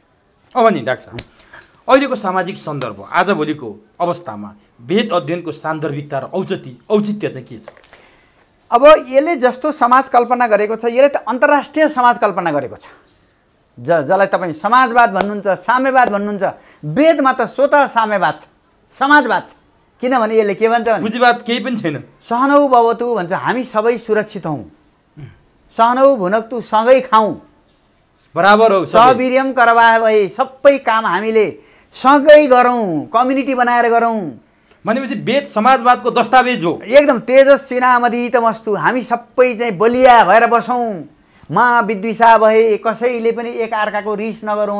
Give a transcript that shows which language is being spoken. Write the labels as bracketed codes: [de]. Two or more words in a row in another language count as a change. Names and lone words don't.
[ne] अब नि डाक्टर साहब, अहिलेको सामाजिक सन्दर्भ, आजभोलिको अवस्थामा वेद अध्ययनको सान्दर्भिकता र औचित्य चाहिँ के छ? अब यसले जस्तो समाज कल्पना गरेको छ, यसले त अन्तर्राष्ट्रिय समाज कल्पना गरेको छ। जसलाई तपाईँ समाजवाद भन्नुहुन्छ, साम्यवाद भन्नुहुन्छ, वेदमा त स्वतः साम्यवाद छ, समाजवाद छ। किनभने यसले के भन्छ भने पुँजीवाद केही पनि छैन। [sa] सहनौ भवतु [ne] भन्छ, हामी सबै सुरक्षित हौँ, [sa] सहनौ भुनक्तु, [ne] सँगै खाउँ, बराबर हो, [sa] सवीर्यम करवाह [ne] भए, सबै काम हामीले सँगै गरौँ, कम्युनिटी बनाएर गरौँ। भनेपछि वेद समाजवादको दस्तावेज हो। एकदम [sa] तेजस्वी नामधीतमस्तु, [ne] हामी सबै चाहिँ बलिया भएर बसौँ, विद्विषा भए कसैले पनि एक अर्काको रिस नगरौँ।